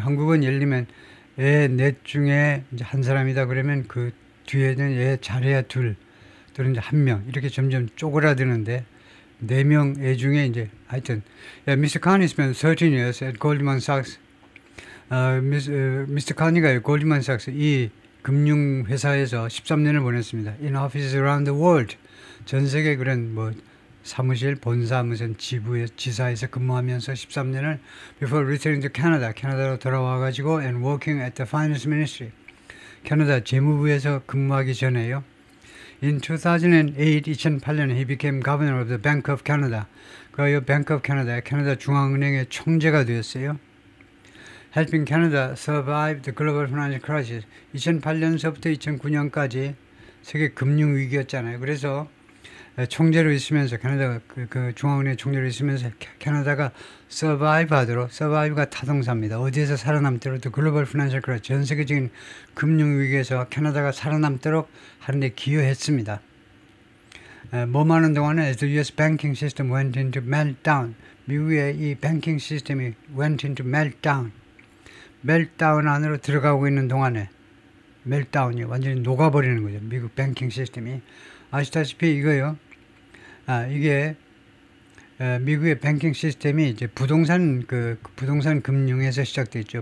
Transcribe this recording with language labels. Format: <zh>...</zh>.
<ko>한국은 예를 들면 애 넷 중에 이제 한 사람이다 그러면 그 뒤에는 애 잘해야 둘, 또는 이제 1명 이렇게 점점 쪼그라드는데, 4명 애 중에 이제 하여튼 Mr.</ko> <en>Carney spent 13 years at Goldman Sachs.</en> <ko>미스터 카니가 골드만삭스 이 금융회사에서 13년을 보냈습니다.</ko> <en>In offices around the world.</en> <ko>전 세계 그런 뭐 사무실, 본사, 무슨 지사에서 근무하면서 13년을</ko> <en>before returning to Canada.</en> <ko>캐나다로 돌아와가지고</ko> <en>and working at the finance ministry.</en> <ko>캐나다 재무부에서 근무하기 전에요.</ko> <en>In 2008, he became governor of the Bank of Canada.</en> <ko>그 Bank of Canada, 캐나다 중앙은행의 총재가 되었어요.</ko> <en>Helping Canada survive the global financial crisis.</en> <ko>2008년서부터 2009년까지 세계 금융 위기였잖아요. 그래서 총재로 있으면서 캐나다가 그 중앙은행 총재로 있으면서 캐나다가 survive가 타동사입니다. 어디에서 살아남도록</ko> <en>the global financial crisis,</en> <ko>전 세계적인 금융 위기에서 캐나다가 살아남도록 하는 데 기여했습니다. 뭐만 하는 동안에</ko> <en>as the US banking system went into meltdown.</en> <ko>미국의 이 뱅킹 시스템이</ko> <en>went into meltdown.</en> <ko>멜트다운 안으로 들어가고 있는 동안에 멜트다운이 완전히 녹아버리는 거죠. 미국 뱅킹 시스템이. 아시다시피 이거요. 이게 미국의 뱅킹 시스템이 이제 부동산 금융에서 시작됐죠.</ko>